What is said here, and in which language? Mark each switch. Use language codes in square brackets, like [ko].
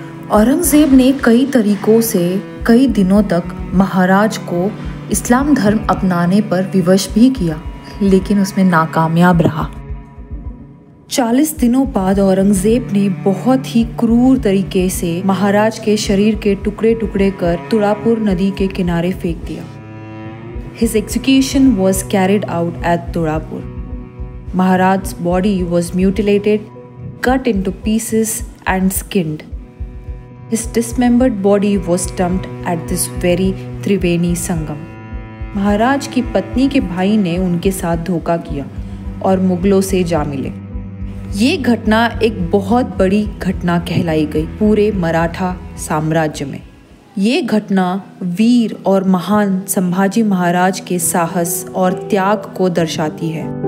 [hi] औरंगजेब ने कई तरीकों से कई दिनों तक महाराज को इस्लाम धर्म अपनाने पर विवश भी किया लेकिन उसमें नाकामयाब रहा। 40 दिनों बाद औरंगजेब ने बहुत ही क्रूर तरीके से महाराज के शरीर के टुकड़े टुकड़े कर तुलापुर नदी के किनारे फेंक दिया। [en] His execution was carried out at Tolapur. Maharaj's body was mutilated, cut into pieces and skinned. His dismembered body was dumped at this very Triveni Sangam. [hi] महाराज की पत्नी के भाई ने उनके साथ धोखा किया और मुगलों से जा मिले। ये घटना एक बहुत बड़ी घटना कहलाई गई पूरे मराठा साम्राज्य में। ये घटना वीर और महान संभाजी महाराज के साहस और त्याग को दर्शाती है।